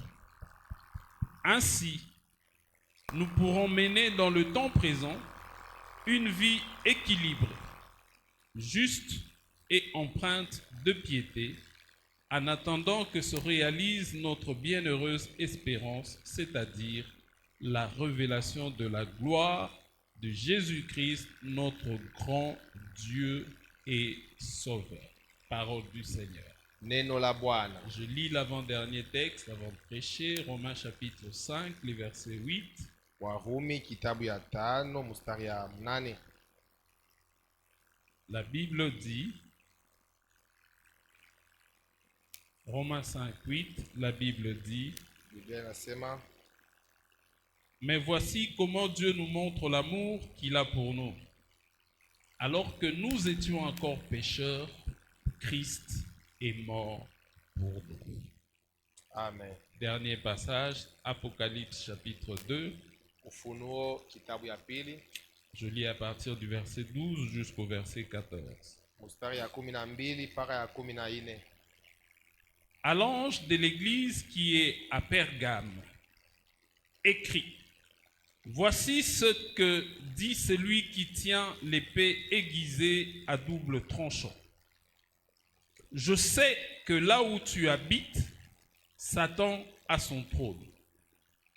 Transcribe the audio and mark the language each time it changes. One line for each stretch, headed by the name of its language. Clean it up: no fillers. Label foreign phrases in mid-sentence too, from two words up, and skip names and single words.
French: Ainsi, nous pourrons mener dans le temps présent une vie équilibrée, juste et empreinte de piété, en attendant que se réalise notre bienheureuse espérance, c'est-à-dire la révélation de la gloire de Jésus-Christ, notre grand Dieu et Sauveur. Parole du Seigneur.
Swahili: Neno la Bwana.
French: Je lis l'avant-dernier texte avant de prêcher, Romains chapitre 5, le verset 8.
Swahili: Warumi kitabu ya 5 mstari ya 8.
French: La Bible dit, Romains 5, 8, la Bible dit,
Swahili: Biblia inasema,
French: mais voici comment Dieu nous montre l'amour qu'il a pour nous. Alors que nous étions encore pécheurs, Christ est mort pour nous. Amen. Dernier passage, Apocalypse chapitre 2.
Swahili: Ufunuo kitabu ya pili
French: Je lis à partir du verset 12 jusqu'au verset 14.
Swahili: mstari ya 12 mpaka ya 14.
French: À l'ange de l'église qui est à Pergame, écrit, voici ce que dit celui qui tient l'épée aiguisée à double tranchant. Je sais que là où tu habites, Satan a son trône.